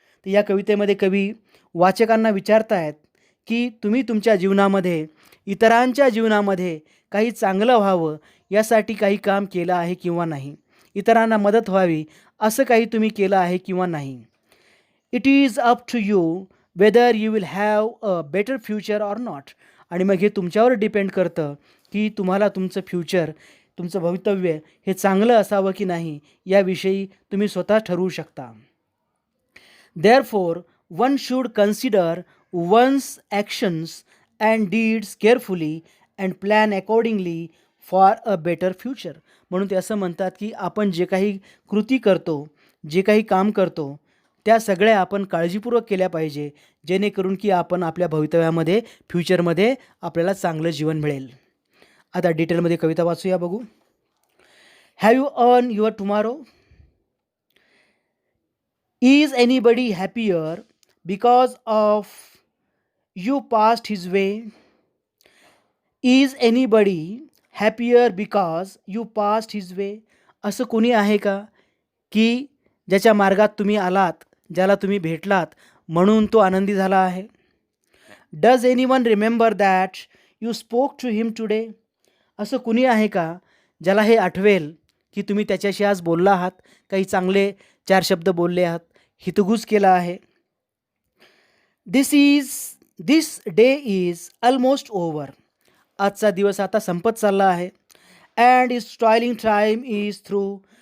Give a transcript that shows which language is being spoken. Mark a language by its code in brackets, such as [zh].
[mr] तर या कवितेमध्ये कवी वाचकांना विचारतायत की तुम्ही तुमच्या जीवनामध्ये इतरांच्या जीवनामध्ये काही चांगलं व्हावं यासाठी काही काम केलं आहे किंवा नाही, इतरांना मदत व्हावी असं काही तुम्ही केलं आहे किंवा नाही. [en] It is up to you whether you will have a better future or not. [mr] आणि मग हे तुमच्यावर डिपेंड करतं की तुम्हाला तुमचं फ्युचर, तुमचं भवितव्य हे चांगलं असावं की नाही याविषयी तुम्ही स्वतः ठरवू शकता. [en] Therefore, one should consider one's actions and deeds carefully and plan accordingly for a better future. [mr] म्हणून ते असं म्हणतात की आपण जे काही कृती करतो, जे काही काम करतो त्या सगळ्या आपण काळजीपूर्वक केल्या पाहिजे, जेणेकरून की आपण आपल्या भवितव्यामध्ये, फ्युचरमध्ये आपल्याला चांगलं जीवन मिळेल. आता डिटेलमध्ये कविता वाचूया, बघू. [en] Have you earn your tomorrow. Is anybody happier because of you passed his way? Is anybody happier because you passed his way? [mr] असं कोणी आहे का की ज्याच्या मार्गात तुम्ही आलात, ज्याला तुम्ही भेटलात म्हणून तो आनंदी झाला आहे. [en] Does anyone remember that you spoke to him today? [mr] असं कुणी आहे का ज्याला हे आठवेल की तुम्ही त्याच्याशी आज बोलला आहात, काही चांगले 4 शब्द बोलले आहात, हितगुज केला आहे. [en] This day is almost over. [mr] आजचा दिवस आता संपत चालला आहे. [en] And is toiling time is through.